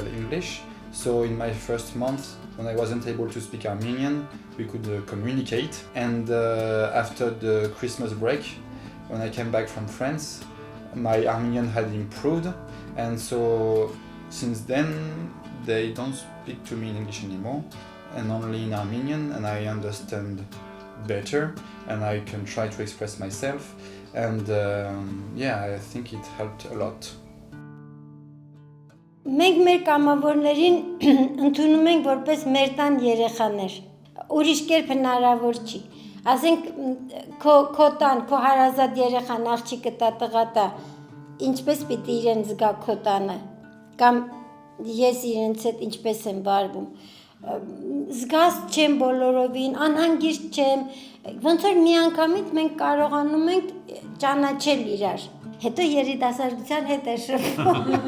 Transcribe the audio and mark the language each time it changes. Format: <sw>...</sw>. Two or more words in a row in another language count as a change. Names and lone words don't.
<en>English, so in my first month, when I wasn't able to speak Armenian, we could communicate, and after the Christmas break, when I came back from France, my Armenian had improved, and so since then they don't speak to me in English anymore and only in Armenian, and I understand better and I can try to express myself, and I think it helped a lot.</en> <hy>Մենք մեր կամավորներին ընդունում ենք որպես մեր տան երեխաներ, ուրիշ կերպ հնարավոր չի, ասենք քո տան, քո հարազատ երեխան աղջիկը տա տղա տա, ինչպես պիտի իրեն զգա քո տանը, կամ ես իրենց հետ ինչպես եմ վարվում, զգաստ չեմ բոլորովին, անհանգիստ չեմ, ոնց որ մի անգամից մենք կարողանում ենք ճանաչել իրար, հետո երիտասարդության հետ է շփվում։</hy>